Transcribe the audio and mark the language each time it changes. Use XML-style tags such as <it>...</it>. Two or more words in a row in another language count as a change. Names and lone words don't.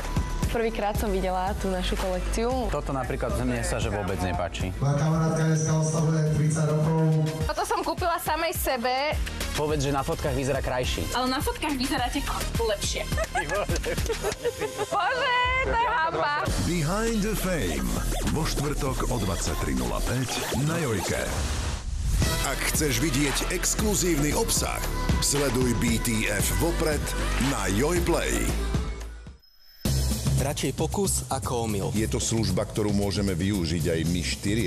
<sk>Prvýkrát som videla tú našu kolekciu. Toto napríklad mne sa že vôbec nepáči. Moja kamarátka dneska oslavuje 30 rokov. Toto som kúpila samej sebe. Povedz, že na fotkách vyzerá krajší. Ale na fotkách vyzeráte lepšie. Bože, to je hanba. Behind the Fame. Vo štvrtok o 23:05 na Jojke. Ak chceš vidieť exkluzívny obsah, sleduj BTF vopred na Jojplay. Radšej pokus ako omyl. Je to služba, ktorú môžeme využiť aj my štyria.</sk>